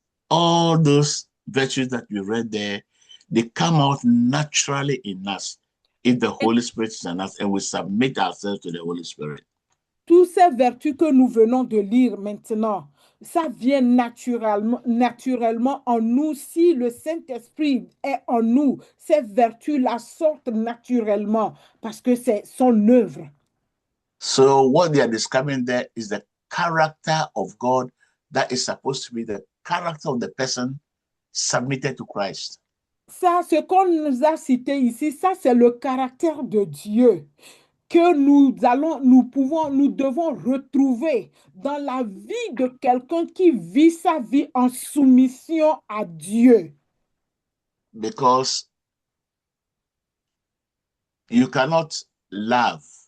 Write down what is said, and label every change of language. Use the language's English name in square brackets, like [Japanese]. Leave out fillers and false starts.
[English] All those virtues that we read there, they come out naturally in us if the Holy Spirit is in us and we submit ourselves to the Holy Spirit. [French] Toutes ces vertus que nous venons de lire maintenant, ça vient naturellement en nous. Si le Saint-Esprit est en nous, ces vertus-là sortent naturellement parce que c'est son œuvre. [English] So what they are describing there is the character of God that is supposed to be the character of the person submitted to Christ. [French] Ça, ce qu'on nous a cité ici, ça c'est le caractère de Dieu que nous devons retrouver dans la vie de quelqu'un qui vit sa vie en soumission à Dieu. [English] Because you cannot love.